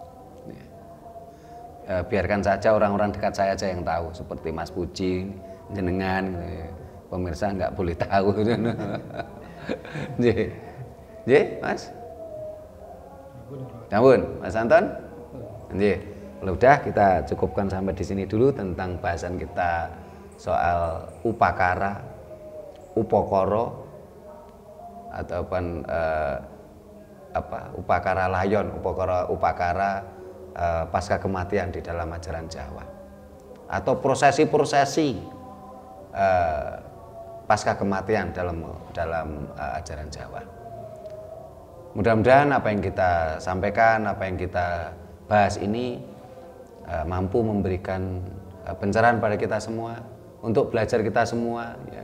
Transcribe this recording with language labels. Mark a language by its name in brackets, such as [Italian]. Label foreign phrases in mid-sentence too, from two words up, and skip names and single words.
[Indonesian] Biarkan saja orang-orang dekat saya aja yang tahu, seperti Mas Puji, jenengan, pemirsa nggak boleh tahu. Mas. Namun, Mas Anton, udah kita cukupkan sampai di sini dulu tentang bahasan kita soal upakara, upokoro, ataupun upakara layon, upakara pasca kematian di dalam ajaran Jawa, atau prosesi-prosesi pasca kematian dalam ajaran Jawa. Mudah-mudahan apa yang kita sampaikan, apa yang kita bahas ini mampu memberikan pencerahan pada kita semua, untuk belajar kita semua ya.